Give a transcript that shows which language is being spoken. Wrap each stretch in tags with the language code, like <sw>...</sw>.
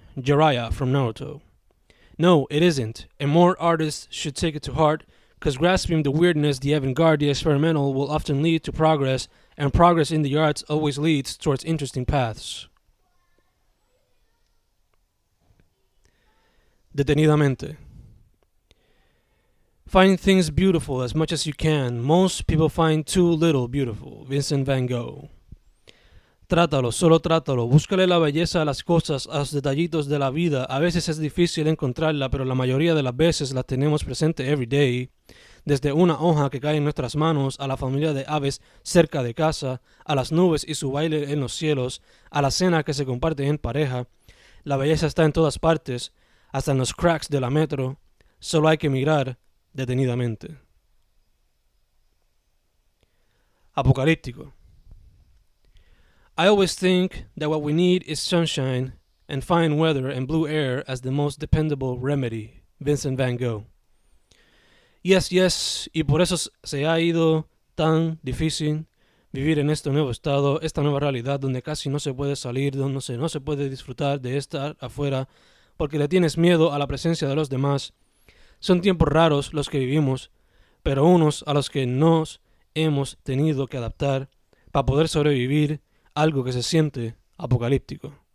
<en>Jiraiya from Naruto. No, it isn't, and more artists should take it to heart, because grasping the weirdness, the avant-garde, the experimental will often lead to progress, and progress in the arts always leads towards interesting paths.</en> <es>Detenidamente.</es> <en>Find things beautiful as much as you can. Most people find too little beautiful.</en> <es>Vincent van Gogh. Trátalo, solo trátalo. Búscale la belleza a las cosas, a los detallitos de la vida. A veces es difícil encontrarla, pero la mayoría de las veces la tenemos presente</es> <en>every day.</en> <es>Desde una hoja que cae en nuestras manos, a la familia de aves cerca de casa, a las nubes y su baile en los cielos, a la cena que se comparte en pareja. La belleza está en todas partes, hasta en los cracks de la metro. Solo hay que mirar detenidamente. Apocalíptico.</es> <en>I always think that what we need is sunshine and fine weather and blue air as the most dependable remedy. Vincent van Gogh. Yes,</en> <es>y por eso se ha ido tan difícil vivir en este nuevo estado, esta nueva realidad donde casi no se puede salir, donde no se puede disfrutar de estar afuera porque le tienes miedo a la presencia de los demás. Son tiempos raros los que vivimos, pero unos a los que nos hemos tenido que adaptar para poder sobrevivir algo que se siente apocalíptico.</es>